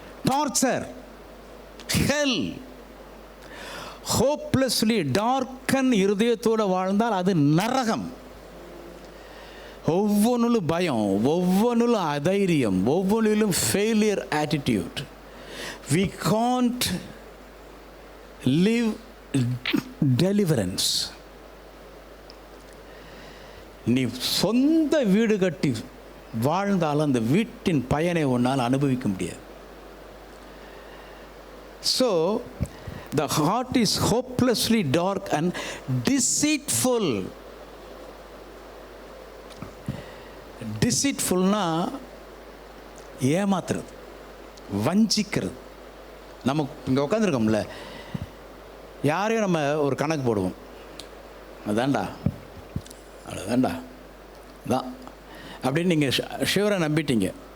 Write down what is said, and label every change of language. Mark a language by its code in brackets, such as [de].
[ta] Torture, ஹெல். Hopelessly darken இருதயத்தோடு வாழ்ந்தால் அது நரகம். ஒவ்வொன்றிலும் பயம், ஒவ்வொன்றிலும் அதைரியம், ஒவ்வொன்றிலும் failure attitude. [en] We can't live deliverance. [ta] நீ சொந்த வீடு கட்டி வாழ்ந்தாலும் அந்த வீட்டின் பயனை உன்னால் அனுபவிக்க முடியாது. [en] So the heart is hopelessly dark and deceitful. [ta] டிசீட்ஃபுல்னா ஏமாத்துறது, வஞ்சிக்கிறது. நம்ம இங்கே உட்காந்துருக்கோம்ல, யாரையும் நம்ம ஒரு கணக்கு போடுவோம். அதான்டா தான் அப்படின்னு நீங்கள் ஷிவரை நம்பிட்டீங்க.